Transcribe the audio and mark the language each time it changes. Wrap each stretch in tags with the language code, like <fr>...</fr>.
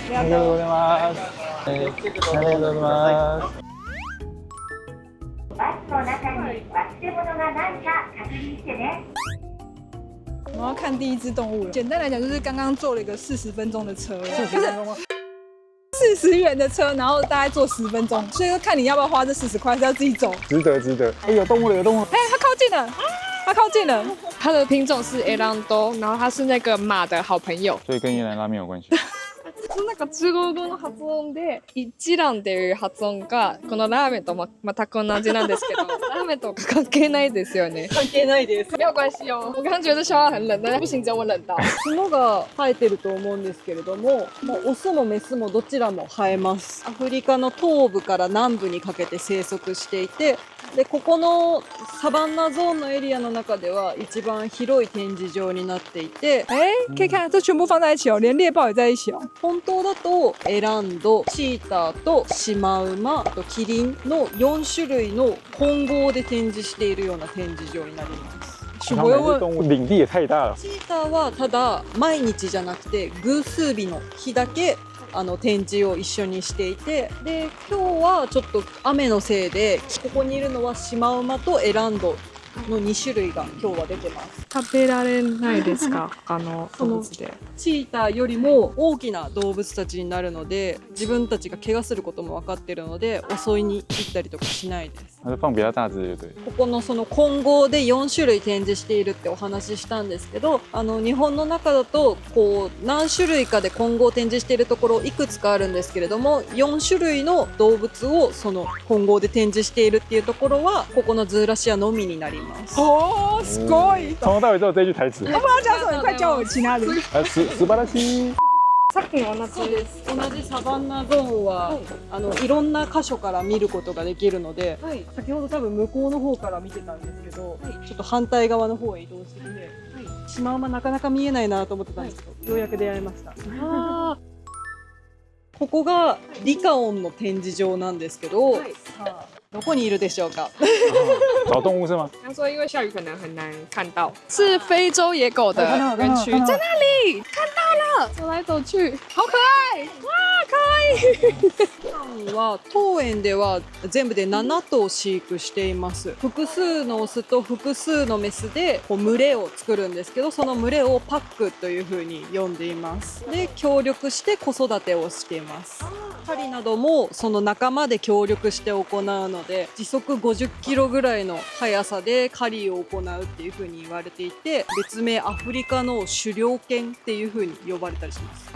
<ja>ありがとうございます。ありがとうございます。バスの中に忘れ物がないか確認してね。</ja> <zh>我们要看第一只动物了。简单来讲，就是刚刚坐了一个40分钟的车，不是40元的车，然后大概坐10分钟，所以说看你要不要花这40块，是要自己走。值得。哎，有动物了，有动物了。哎，它靠近了，它靠近了。它的品种是 Elando， 然后它是那个马的好朋友。所以跟越南拉面有关系。</zh> <ja>なんか中国語の発音で一蘭っていう発音がこのラーメンと全く同じなんですけどラーメンと関係ないですよね。関係ないです。</ja> <zh>没有关系哦。我刚刚觉得笑话很冷，但不行，只有我冷到。</zh> <ja>角が生えてると思うんですけれども、オスもメスもどちらも生えます。アフリカの東部から南部にかけて生息していて、でここのサバンナゾーンのエリアの中では一番広い展示場になっていて、</ja> <zh>可以看这全部放在一起哦，连猎豹也在一起哦。</zh> <ja>本当だとエランド、チーターとシマウマとキリンの4種類の混合で展示しているような展示場になります。</ja> <zh>他们这动物领地也太大了。</zh> <ja>チーターはただ毎日じゃなくて偶数日の日だけ展示を一緒にしていて、で今日はちょっと雨のせいでここにいるのはシマウマとエランドの2種類が今日は出てます。食べられないですか？他の動物で。チーターよりも大きな動物たちになるので、自分たちが怪我することも分かっているので襲いに行ったりとかしないです。</ja> <zh>它是放比较大只的，对。</zh> <ja>ここのその混合で4種類展示しているってお話ししたんですけど、日本の中だとこう何種類かで混合展示しているところいくつかあるんですけれども、4種類の動物をその混合で展示しているっていうところはここのズーラシアのみになります。哦，すごい。</ja> <zh>从头到尾只有这句台词。要不要讲什么？你快教我其他的。</zh> <ja>素晴らしい。さっきの同じそうです。同じサバンナゾーンは、いろんな箇所から見ることができるので、先ほど多分向こうの方から見てたんですけど、ちょっと反対側の方へ移動してきて、シマウマなかなか見えないなと思ってたんですけど、ようやく出会いました。ここがリカオンの展示場なんですけど、さあどこにいるでしょうか？</ja> <zh>找动物是吗？他说因为下雨可能很难看到，是非洲野狗的园区，在那里看到了，走来走去，好可爱，哇，可愛い。</zh> <ja>は当園では全部で7頭飼育しています。複数のオスと複数のメスでこう群れを作るんですけど、その群れをパックというふうに呼んでいます。で協力して子育てをしています。狩りなどもその仲間で協力して行うので、時速50キロぐらいの速さで狩りを行うっていうふうに言われていて、別名アフリカの狩猟犬っていうふうに呼ばれたりします。</ja>